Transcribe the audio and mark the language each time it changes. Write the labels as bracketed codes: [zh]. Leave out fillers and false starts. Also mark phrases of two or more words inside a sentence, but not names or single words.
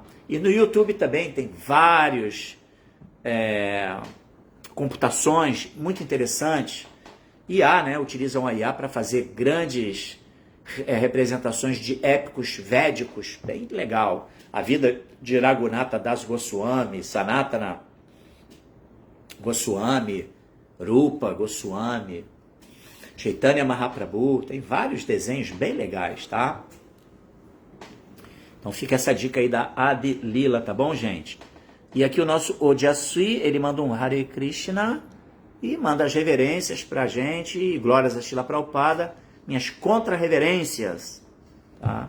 [pt] E no YouTube também tem vários computações muito interessantes. IA, né? Utilizam a IA para fazer grandes representações de épicos védicos, bem legal. A vida de Raghunatha Das Goswami, Sanatana Goswami, Rupa Goswami, Chaitanya Mahaprabhu, tem vários desenhos bem legais, tá? Então fica essa dica aí da Adilila, tá bom, gente? E aqui o nosso Ojasui, ele manda um Hare Krishna e manda as reverências pra gente, e glórias a Srila Prabhupada, minhas contra-reverências, tá?